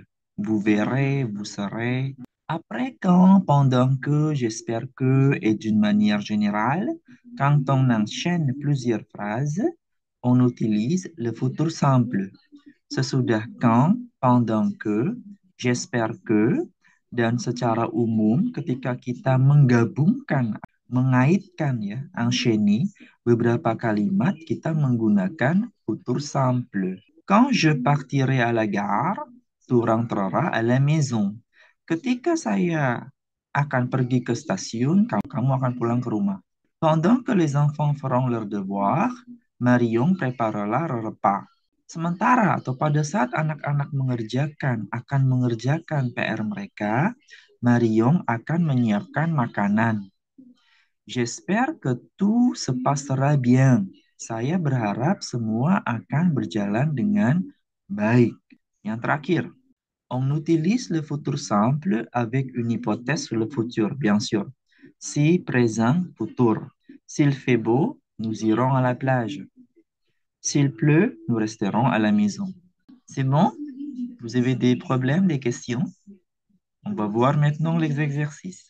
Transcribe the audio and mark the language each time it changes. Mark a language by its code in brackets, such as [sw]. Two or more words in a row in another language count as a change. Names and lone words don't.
[fr] Vous verrez, vous serez. Après, quand, pendant que, j'espère que, et d'une manière générale, quand on enchaîne plusieurs phrases, on utilise le futur simple. [id] Sesudah [fr] quand, pendant que, j'espère que, [id] dan secara umum ketika kita menggabungkan, mengaitkan ya, enchaîner beberapa kalimat kita menggunakan [fr] futur simple. Quand je partirai à la gare, tu rentreras à la maison. [id] Ketika saya akan pergi ke stasiun, kamu akan pulang ke rumah. [fr] Pendant que les enfants feront leurs devoirs, Marion préparera le repas. [id] Sementara atau pada saat anak-anak akan mengerjakan PR mereka, Marion akan menyiapkan makanan. [fr] J'espère que tout se passera bien. [id] Saya berharap semua akan berjalan dengan baik. Yang terakhir, [fr] on utilise le futur simple avec une hypothèse sur le futur, bien sûr. Si présent, futur. S'il fait beau, nous irons à la plage. S'il pleut, nous resterons à la maison. C'est bon? Vous avez des problèmes, des questions? On va voir maintenant les exercices.